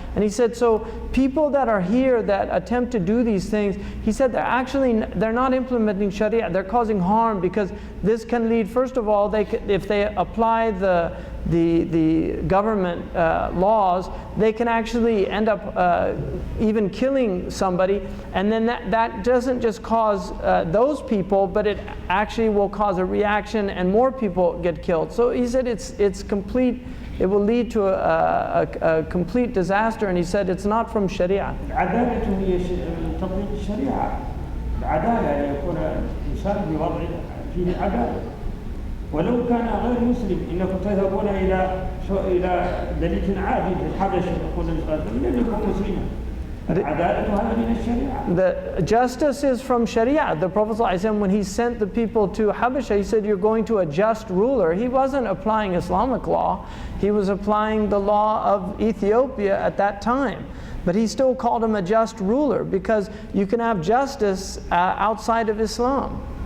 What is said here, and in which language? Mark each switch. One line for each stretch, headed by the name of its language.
English: And he said, so people that are here that attempt to do these things, he said they're not implementing Sharia, they're causing harm because this can lead, first of all, if they apply the government laws, they can actually end up even killing somebody, and then that doesn't just cause those people, but it actually will cause a reaction and more people get killed. So he said it's complete, it will lead to a complete disaster, and he said it's not from Sharia.
Arabic: العدالة هي تطبيق الشريعة. العدالة أن يكون الإنسان بوضع فيه عدالة. ولو كان غير مسلم إنكم تذهبون إلى ملك عادل في الحبشة يقول لن يكون مسلما. العدالة هذا من الشريعة.
English: The justice is from Sharia. The Prophet ﷺ, when he sent the people to Habasha, he said, you're going to a just ruler. He wasn't applying Islamic law. He was applying the law of Ethiopia at that time. But he still called him a just ruler because you can have justice outside of Islam.